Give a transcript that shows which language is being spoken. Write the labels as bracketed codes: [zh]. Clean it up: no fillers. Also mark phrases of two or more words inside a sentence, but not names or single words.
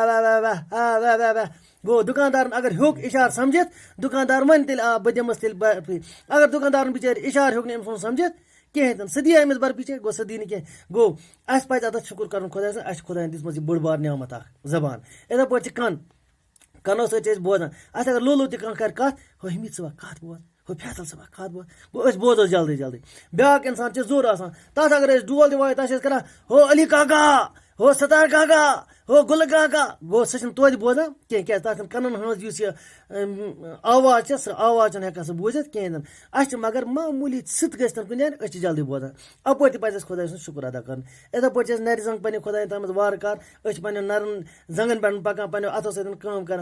[ks] گوٚو دُکاندارن اگر ہیوٚک اِشارٕ سمجھِتھ دُکاندار وَنہِ تیٚلہِ بہٕ دِمس تیٚلہِ برفی اگر دُکاندارن بِچٲرۍ اِشارٕ ہیوٚک نہٕ أمۍ سُنٛد سمجھِتھ کِہیٖنۍ تہِ نہٕ سُہ دِیا أمِس برفی چٲٹۍ گوٚو سُہ دی نہٕ کینٛہہ گوٚو اَسہِ پَزِ اَتَتھ شُکُر کَرُن خۄدایَس اَسہِ چھِ خۄدایَن دِژمٕژ یہِ بٔڑ بار نعمت اکھ زبان یِتھَے پٲٹھۍ چھِ کَن کَنو سۭتۍ چھِ أسۍ بوزان اَسہِ اگر لولو تہِ کانٛہہ کَرِ کَتھ ہو حمید صٲبا کَتھ بوز ہو فیصل صٲبا کَتھ بوز گوٚو أسۍ بوزو جلدی جلدی بیٛاکھ اِنسان چھِ زوٚر آسان تَتھ اگر أسۍ ڈول تہِ وایو تَتھ چھِ أسۍ کَران ہو علی کاکا ہو ستار کاکا ہو گُلہٕ کاکا گوٚو سُہ چھِنہٕ توتہِ بوزان کینٛہہ کیٛازِ تَتھ چھِنہٕ کَنَن ہٕنٛز یُس یہِ آواز چھےٚ سۄ آواز چھِنہٕ ہٮ۪کان سُہ بوٗزِتھ کِہیٖنۍ نہٕ اَسہِ چھِ مگر معموٗلی سٕژ گٔژھۍ تَن کُنہِ جایہِ أسۍ چھِ جلدی بوزان اَپٲرۍ تہِ پَزِ اَسہِ خۄداے سُنٛد شُکُر ادا کَرُن یِتھَے پٲٹھۍ چھِ أسۍ نَرِ زنٛگ پنٛنہِ خۄدایَن تھٲومٕژ وارٕ کار أسۍ چھِ پنٛنٮ۪ن نَرٮ۪ن زنٛگَن پٮ۪ٹھ پَکان پنٛنیو اَتھو سۭتۍ کٲم کَران